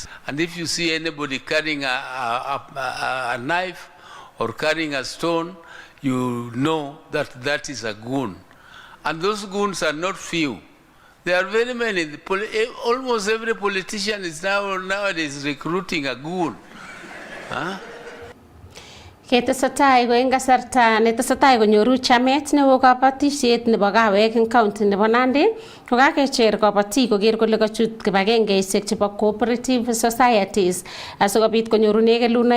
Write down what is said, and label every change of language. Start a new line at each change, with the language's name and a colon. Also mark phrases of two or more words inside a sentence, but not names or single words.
English: And if you see anybody carrying a knife or carrying a stone, you know that that is a goon. And those goons are not few. There are very many. Almost every politician is nowadays recruiting a goon. Huh?
Kalenjin: Ketesetai ko eng kasarta netesetai konyoru chamet neo kabatisiet nebo kawek eng county nebo Nandi, ko kakecher kabatik koker kole kachut kibagengeisiek chebo
English: cooperative societies
Kalenjin: asikobit konyorune kelunoik.